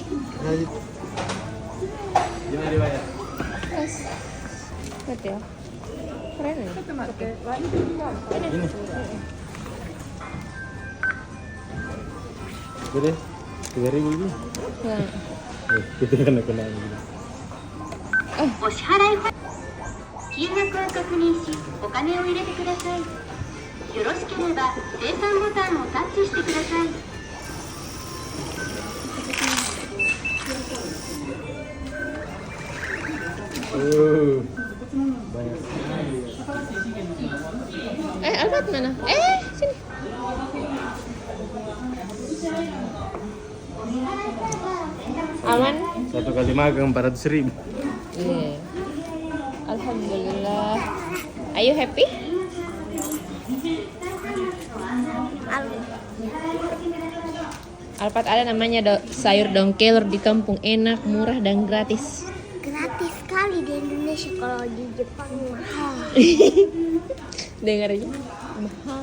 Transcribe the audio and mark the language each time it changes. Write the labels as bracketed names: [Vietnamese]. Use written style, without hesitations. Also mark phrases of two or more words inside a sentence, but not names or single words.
[Indonesian] Lanjut. Gimana dibayar? Terus. Betul. Keren nih. Ini. Gede. 3.000 ini. Nah. Kita kena ini. [Japanese] お支払い金額を確認しお金を入れてください。よろしければ精算ボタンをタッチしてください。 [Indonesian] Banyak sekali. Alfat mana? Sini. Aman? Satu kali makan 400 ribu. Iya. Alhamdulillah. [English] Are you happy? [Indonesian] Alfat ada namanya sayur daun kelor di kampung, enak, murah dan gratis. Gratis sekali di Indonesia, kalau di Jepang mahal. Dengar aja. Mahal.